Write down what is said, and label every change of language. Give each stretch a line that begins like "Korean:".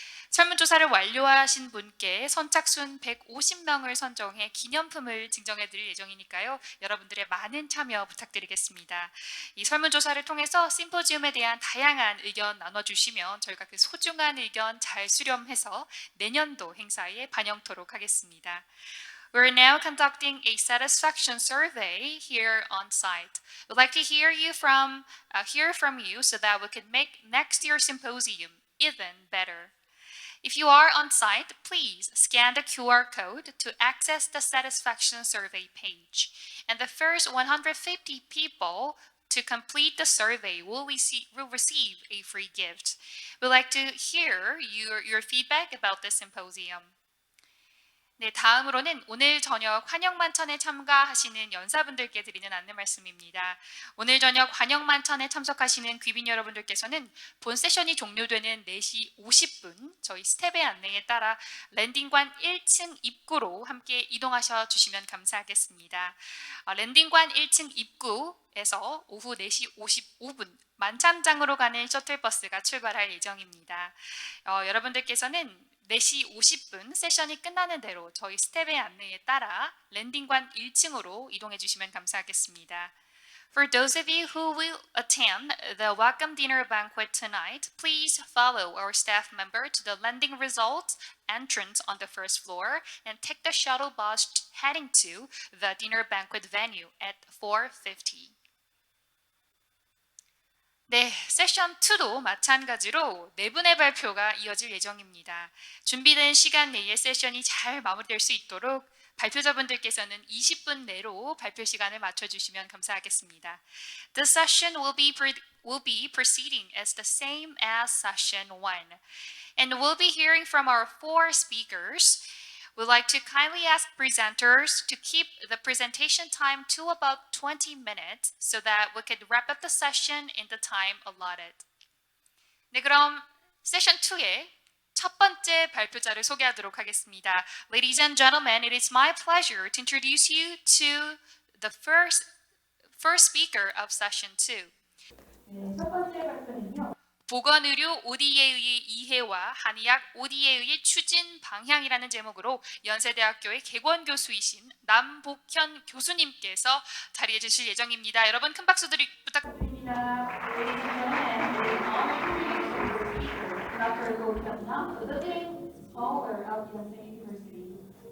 Korean: 설문조사를 완료하신 분께 선착순 150명을 선정해 기념품을 증정해 드릴 예정이니까요. 여러분들의 많은 참여 부탁드리겠습니다. 이 설문조사를 통해서 심포지움에 대한 다양한 의견 나눠주시면 저희가 그 소중한 의견 잘 수렴해서 내년도 행사에 반영토록 하겠습니다.
English: We're now conducting a satisfaction survey here on site. We'd like to hear from you so that we can make next year's symposium even better. If you are on site, please scan the QR code to access the satisfaction survey page. And the first 150 people to complete the survey will receive a free gift. We'd like to hear your feedback about this symposium.
Korean: 네, 다음으로는 오늘 저녁 환영만찬에 참가하시는 연사분들께 드리는 안내 말씀입니다. 오늘 저녁 환영만찬에 참석하시는 귀빈 여러분들께서는 본 세션이 종료되는 4시 50분 저희 스텝의 안내에 따라 랜딩관 1층 입구로 함께 이동하셔 주시면 감사하겠습니다. 랜딩관 1층 입구에서 오후 4시 55분 만찬장으로 가는 셔틀버스가 출발할 예정입니다. 여러분들께서는 4시 50분 세션이 끝나는 대로 저희 스텝의 안내에 따라 랜딩관 1층으로 이동해 주시면 감사하겠습니다.
English: For those of you who will attend the welcome dinner banquet tonight, please follow our staff member to the landing result entrance on the first floor and take the shuttle bus heading to the dinner banquet venue at 4:50.
Korean: 네, 세션 2도 마찬가지로 4분의 발표가 이어질 예정입니다. 준비된 시간 내에 세션이 잘 마무리될 수 있도록 발표자분들께서는 20분 내로 발표 시간을 맞춰주시면 감사하겠습니다.
English: The session will be proceeding as the same as session 1. And we'll be hearing from our 4 speakers. We'd like to kindly ask presenters to keep the presentation time to about 20 minutes so that we could wrap up the session in the time allotted.
Korean: 네, 그럼 세션 2의 첫 번째 발표자를 소개하도록 하겠습니다.
English: Ladies and gentlemen, it is my pleasure to introduce you to the first speaker of session 2.
Korean: 네, 첫 번째 발표는요. 보건의료 ODA의 이해와 한의학 ODA의 추진 방향이라는 제목으로 연세대학교의 개원 교수이신 남복현 교수님께서 자리해 주실 예정입니다. 여러분 큰 박수 부탁드립니다.
English: Dr. Gohyun Nam, the leading scholar of Yonsei University.